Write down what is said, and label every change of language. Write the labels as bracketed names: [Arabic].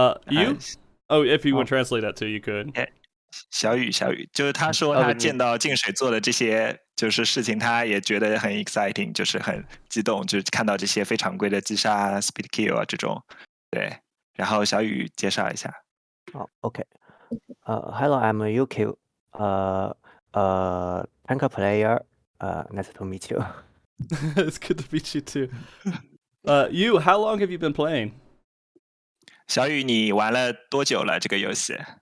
[English] You? Oh, if you would translate that too, you could. [Chinese] 小雨，就是他说他见到净水做的这些就是事情，他也觉得很 exciting， 就是很激动，就是看到这些非常规的击杀、speed kill 啊这种。对，然后小雨介绍一下。 [English] OK. Hello, I'm UK. Tank player. Nice to meet you. It's good to meet you too. How long have you been playing? [Chinese] 小雨，你玩了多久了这个游戏？